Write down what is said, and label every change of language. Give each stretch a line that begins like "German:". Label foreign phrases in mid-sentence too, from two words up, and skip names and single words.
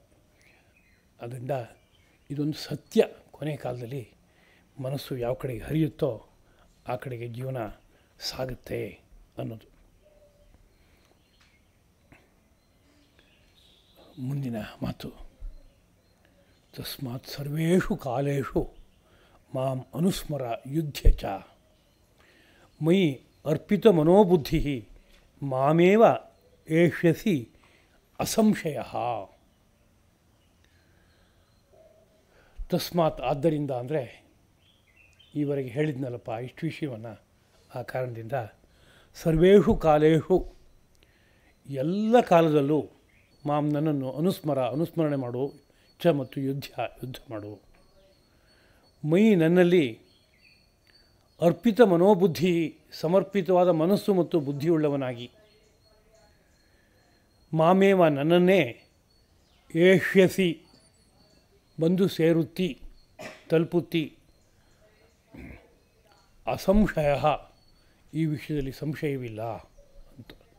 Kannada: ಅದರಿಂದ ಇದೊಂದು ಸತ್ಯ, ಕೊನೆ ಕಾಲದಲ್ಲಿ ಮನಸ್ಸು ಯಾವ ಕಡೆಗೆ ಹರಿಯುತ್ತೋ ಆ ಕಡೆಗೆ ಜೀವನ ಸಾಗುತ್ತೆ ಅನ್ನೋದು. ಮುಂದಿನ ಮಾತು,
Sanskrit: ತಸ್ಮಾತ್ ಸರ್ವೇಷು ಕಾಲೇಷು ಮಾಂ ಅನುಸ್ಮರ ಯುಧ್ಯ ಚ ಮಯಿ ಅರ್ಪಿತ ಮನೋಬುದ್ಧಿ ಮಾಮೇವ ಏಷ್ಯಸಿ ಅಸಂಶಯ.
Kannada: ತಸ್ಮಾತ್ ಆದ್ದರಿಂದ ಅಂದರೆ ಈವರೆಗೆ ಹೇಳಿದ್ನಲ್ಲಪ್ಪ ಇಷ್ಟು ವಿಷಯವನ್ನು, ಆ ಕಾರಣದಿಂದ
Sanskrit: ಸರ್ವೇಷು ಕಾಲೇಷು
Kannada: ಎಲ್ಲ ಕಾಲದಲ್ಲೂ ಮಾಂ ನನ್ನನ್ನು ಅನುಸ್ಮರಣೆ ಮಾಡು, ಚ ಮತ್ತು ಯುದ್ಧ ಮಾಡು. ಮೈ ನನ್ನಲ್ಲಿ
Sanskrit: ಅರ್ಪಿತ ಮನೋಬುದ್ಧಿ
Kannada: ಸಮರ್ಪಿತವಾದ ಮನಸ್ಸು ಮತ್ತು ಬುದ್ಧಿಯುಳ್ಳವನಾಗಿ, ಮಾಮೇವ ನನ್ನನ್ನೇ ಏಷ್ಯಸಿ ಬಂದು ಸೇರುತ್ತಿ ತಲುಪುತ್ತಿ, ಅಸಂಶಯ ಈ ವಿಷಯದಲ್ಲಿ ಸಂಶಯವಿಲ್ಲ ಅಂತ.